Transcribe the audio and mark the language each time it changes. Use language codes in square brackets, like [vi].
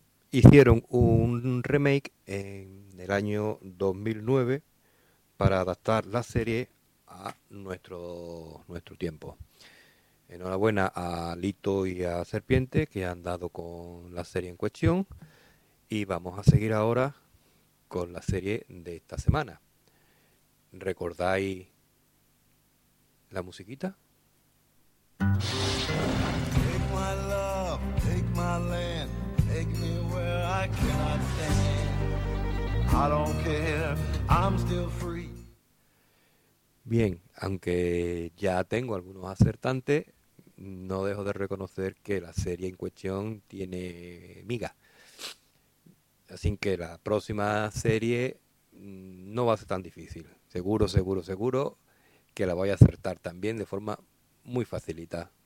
[es] Hicieron un remake en el año 2009 para adaptar la serie a nuestro tiempo. Enhorabuena a Lito y a Serpiente, que han dado con la serie en cuestión, y vamos a seguir ahora con la serie de esta semana. ¿Recordáis la musiquita? [en] Take my love, take my land, take me where I cannot stand. I don't care, I'm still free. [es] Bien, aunque ya tengo algunos acertantes, no dejo de reconocer que la serie en cuestión tiene miga. Así que la próxima serie no va a ser tan difícil. Seguro, seguro, seguro que la voy a acertar también de forma muy facilita.